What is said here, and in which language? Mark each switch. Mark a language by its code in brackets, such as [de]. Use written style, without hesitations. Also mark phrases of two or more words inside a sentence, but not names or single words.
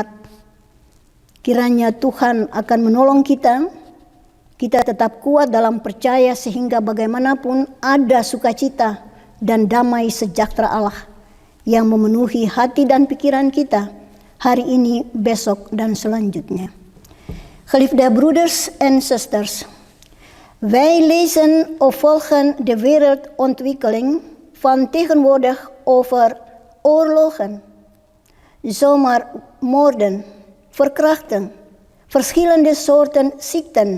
[id] Kiranya Tuhan akan menolong kita tetap kuat dalam percaya sehingga bagaimanapun ada sukacita dan damai sejahtera Allah yang memenuhi hati dan pikiran kita hari ini, besok, dan selanjutnya. [nl] Geliefde broeders en zusters, wij lezen of volgen de wereldontwikkeling van tegenwoordig over oorlogen, zomaarmoorden, verkrachting, verschillende soorten ziekten.